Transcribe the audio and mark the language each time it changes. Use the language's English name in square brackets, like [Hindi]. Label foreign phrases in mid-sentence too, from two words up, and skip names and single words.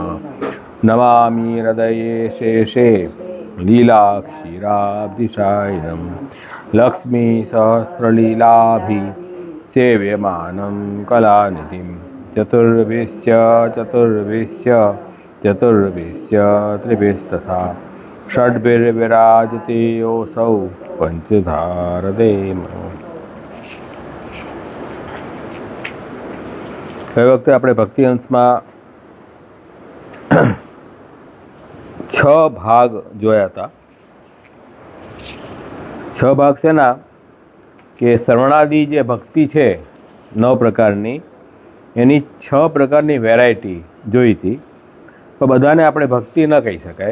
[Sanskrit] नमामि हृदये शेषे लीलाक्षीराब्धिशायिनं लक्ष्मीसहस्रलीलाभिसेव्यमानं कलानिधिं चतुर्भिश्च त्रिभिस्तथा षड्भिर्विराजते योऽसौ પંચધારદેમ। [Gujarati] ગઈ વખતે આપણે ભક્તિ અંશમાં 6 ભાગ જોયા હતા। 6 ભાગ શેના કે શ્રવણાદિ જે ભક્તિ છે 9 પ્રકારની, એની 6 પ્રકારની વેરાયટી જોઈ હતી, પણ બધાને આપણે ભક્તિ ન કહી શકાય।